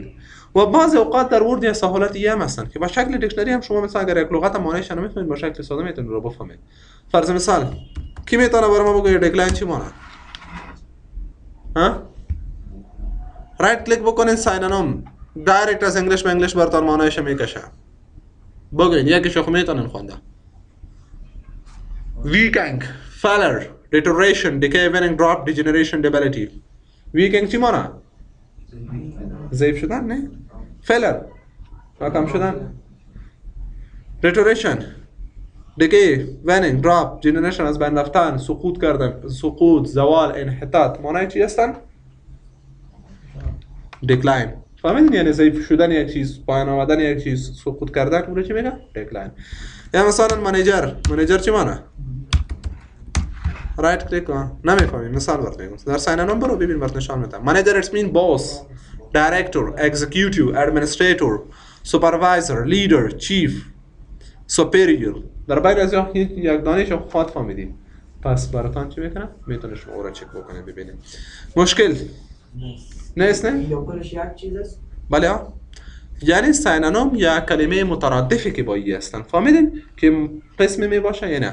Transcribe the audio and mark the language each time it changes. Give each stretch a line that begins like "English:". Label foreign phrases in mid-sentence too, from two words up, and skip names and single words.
Persian: و بعضی اوقات در ورد یا سهولتی هم هستن که با شکل دیکشنری هم شما مثلا اگر یک لغت معنیش نمیتونید با شکل ساده میتونید رو بفهمید. فرض مثال کی میتونه برای ما بگه دکلاین چی معنی؟ ها؟
English: right click
Persian: بکنین ساین انم دایرکت از انگلیش به انگلیش براتون معنیش میکشه. بگین یکیش خو میتونن خونده.
English: weakening, failure, deterioration, decay, waning, drop, degeneration, debility.
Persian: weakening چی معنی؟ ضعیف شدن نه؟ failure ناکام شدن.
English: deterioration, decay, waning, drop, degeneration
Persian: از بین رفتن، سقوط کردن، سقوط، زوال، انحطاط. معنی چی هستن؟ decline. فهمیدین؟ یعنی ضعیف شدن یک چیز، پایان آمدن یک چیز، سقوط کردن، اون رو چی میگه؟ decline. یا مثلا منیجر چی معنی؟
English: right click
Persian: کن نمیفهمیم. مثال برات میگم در ساین ان برو ببین برات نشان میدم.
English: منیجر it's mean boss, director, executive, administrator, supervisor, leader, chief, superior.
Persian: در باید از یک دانش خود فهمیدیم. پس براتون چی میکنم؟ میتونه شما او را چک بکنید ببینید. مشکل نیست نه؟ یا کلش یک چیز است؟ بله ها. یعنی ساین ان یا کلمه مترادفی که با ای هستن. فهمیدین که قسمی می باشه یا نه؟